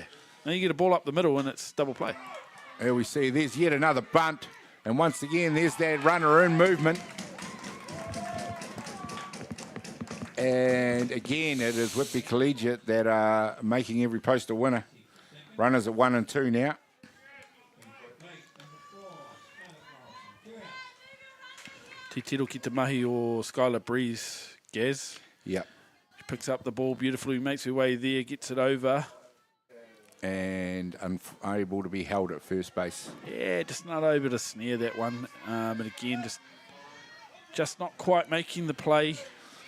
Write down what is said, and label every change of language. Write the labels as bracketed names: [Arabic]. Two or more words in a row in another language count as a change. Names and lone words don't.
[English] Now you get a ball up the middle, and it's double play. Here we see there's yet another bunt. And once again, there's that runner in movement. And again, it is Whitby Collegiate that are making every post a winner. Runners at 1 and 2 now. [Māori] Te tiro ki te mahi o Skylar Breeze, Gaz. [English] Yep. She picks up the ball beautifully, makes her way there, gets it over. And unable to be held at first base. Yeah, just not able to snare that one. And again, just not quite making the play.